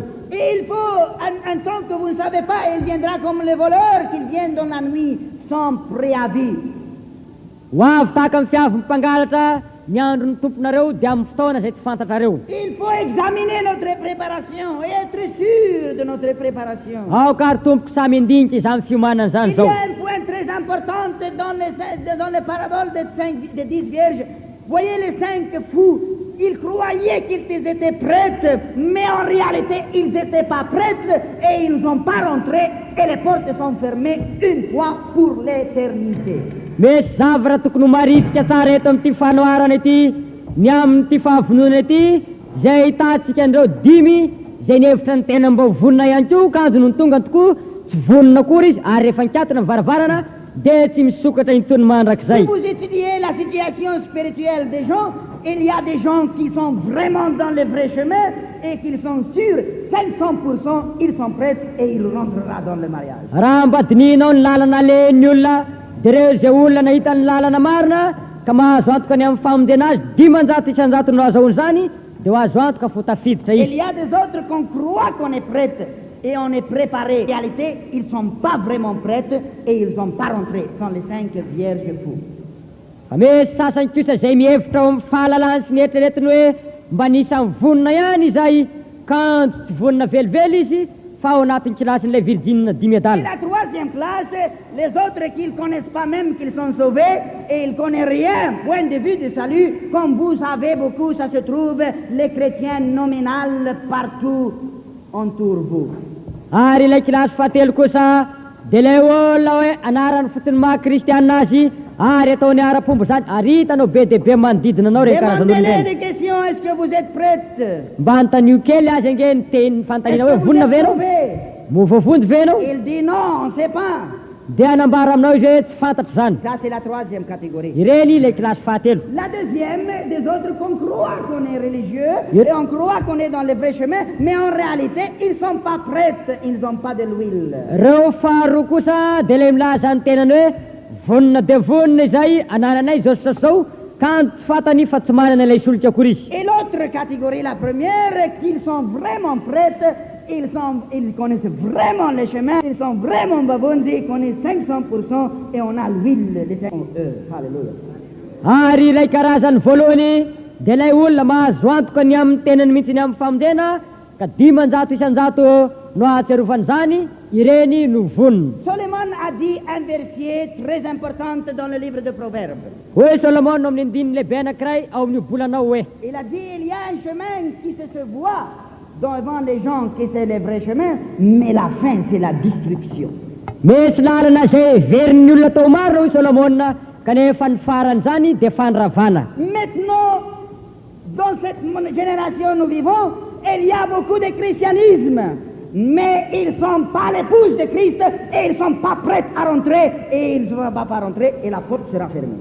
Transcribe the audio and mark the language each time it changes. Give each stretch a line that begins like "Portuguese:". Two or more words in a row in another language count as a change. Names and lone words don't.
French: Et il faut, un temps que vous ne savez pas, il viendra comme les voleurs, qu'ils viennent dans la nuit sans préavis.
Malagasy: Ho avy tahaka amin'ny fiavy mpangalatra ny andron'ny tomponareo dia amin'ny fotoana izay tsy fantatrareo.
French: Il faut examiner notre préparation et être sûr de notre préparation.
Malagasy: Aoka ary tompoko samy indinika izany fiomanana zany
French: Il y
Malagasy: zao.
French: a un point très important dans les paraboles des 10 vierges. Voyez les 5 fous, ils croyaient qu'ils étaient prêts, mais en réalité, ils n'étaient pas prêts et ils n'ont pas rentré et les portes sont fermées une fois pour l'éternité.
Malagasy: Misy zavatra tokony ho maritika tsara eto amin'ity fanoharana ity, ny amin'ity fahavonona ity, zay hitantsika andreo 5 zay nihevitra ny tena mba vonona ihany koa kanjo no tonga tokoa tsy vonona akory izy ary rehefa nikatona varavarana dia tsy misokatra intsony mandrakizay.
French: Si vous étudiez la situation spirituelle des gens, il y a des gens qui sont vraiment dans le vrai chemin et qu'ils sont sûrs, 500% ils sont prêts et ils rentreront dans le mariage.
Malagasy: Raha mba dininao ny lalana alehan'ny olona dia reo zay olona nahita ny lalana marina ka mahazo antoka ny amin'ny famondena azy 500 isan-jato no azahoany zany dia ho azo antoka fo tafiditra
French: Il
Malagasy: izy.
French: y a des autres qu'on croit qu'on est prêts et on est préparé. En réalité, ils ne sont pas vraiment prêts et ils ne sont pas rentrés. Ce sont les 5 vierges fous.
Malagasy: Fa misy sasany kosa zay mihevitra ao amin'ny fahalalany sy ny eritreretiny hoe mba nisany vonona ihany izay kanjo tsy vonona velively izy fa ao anatin'ny kilasin'ilay Virgine 10
French: Et médailles. la 3e classe, les autres qui ne connaissent pas même qu'ils sont sauvés et ils ne connaissent rien, point de vue de salut, comme vous savez beaucoup, ça se trouve, les chrétiens nominales partout autour vous.
Malagasy: Ary ilay kilasy fahatelo kosa dia ilay olona hoe anarany fotony maha kristianina azy ary ataony ara-pombo zany ary hitanao be dia be manodidina anao rey karazan'olona
French: Demandez-les
Malagasy: ireny.
French: des questions, est-ce que vous êtes prêtes?
Malagasy: Mba antanio kely azy ange ny teny fantaniana
French: Est-ce
Malagasy: hoe
French: que vous
Malagasy: vonona
French: êtes
Malagasy: ve anao?
French: sauvés?
Malagasy: Voavonjy ve anao?
French: Il dit non, on ne sait pas.
Malagasy: Dia anambara aminao izy hoe tsy fantatra zany.
French: Ça, c'est la 3e catégorie.
Malagasy: Ireny ilay kilasy fahatelo.
French: La 2e, des autres qu'on croit qu'on est religieux et on croit qu'on est dans le vrai chemin, mais en réalité, ils ne sont pas prêts, ils n'ont pas de l'huile.
Malagasy: Reo faharoa kosa dia ilay milaza ny tenany hoe vonona dia vonona izay anananay zao sy zao kanjo tsy fantany fa tsy manana ilay solika akory izy.
French: Et l'autre catégorie, la première, qu'ils sont vraiment prêts, ils connaissent vraiment le chemin, ils sont vraiment bavonzi, ils connaissent 500% et on a l'huile, les 500 Alléluia.
Malagasy: Ary ilay karazany voalohany dia ilay olona mahazo antoka ny amin'ny tenany mihitsy ny amin'ny famondena ka 500 isan-jato no ahatsiarovany zany ireny no vonona.
French: Solomon a dit un verset très important dans le livre de Proverbes.
Malagasy: Hoe Solomon no amin'ny andininy lehibe anankiray ao amin'ny bolanao hoe
French: Il a dit, il y a un chemin qui se voit devant les gens que c'est le vrai chemin, mais la fin c'est la destruction.
Malagasy: misy lalana zay veriny olona tao maro hoy Solomona kanefa ny farany zany dia fanravana.
French: Maintenant, dans cette génération nous vivons, il y a beaucoup de christianisme, mais ils ne sont pas l'épouse de Christ et ils ne sont pas prêts à rentrer et ils ne vont pas rentrer et la porte sera fermée.